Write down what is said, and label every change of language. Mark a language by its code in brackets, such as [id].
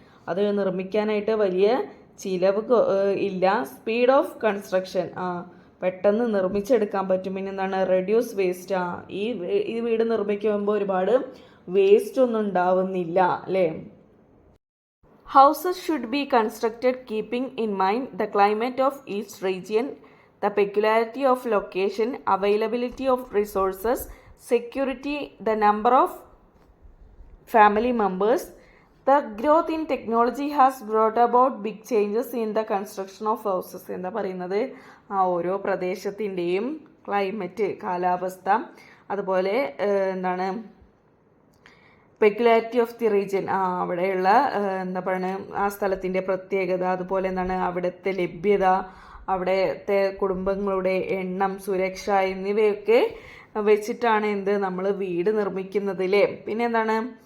[ml] അത് നിർമ്മിക്കാനായിട്ട് വലിയ ചിലവ് ഇല്ല. [en] speed of construction, [ml] പെട്ടെന്ന് നിർമ്മിച്ചെടുക്കാൻ പറ്റും. പിന്നെ എന്താണ്? [en] reduce waste, [ml] ഈ വീട് നിർമ്മിക്കുമ്പോൾ ഒരുപാട് വേസ്റ്റ് ഒന്നും ഉണ്ടാവുന്നില്ല അല്ലേ. [en] Houses should be constructed keeping in mind the climate of each region, the peculiarity of location, availability of resources, security, the number of family members. The growth in technology has brought about big changes in the construction of houses. [ml] എന്താ പറയുന്നത്? ഓരോ പ്രദേശത്തിൻ്റെയും climate, കാലാവസ്ഥ, അതുപോലെ എന്താണ്? [en] peculiarity of the region, [ml] അവിടെയുള്ള എന്താ പറയുക, ആ സ്ഥലത്തിൻ്റെ പ്രത്യേകത, അതുപോലെ എന്താണ്? അവിടുത്തെ ലഭ്യത, അവിടുത്തെ കുടുംബങ്ങളുടെ എണ്ണം, സുരക്ഷ എന്നിവയൊക്കെ വെച്ചിട്ടാണ് നമ്മൾ വീട് നിർമ്മിക്കുന്നതില്ലേ. പിന്നെ എന്താണ്?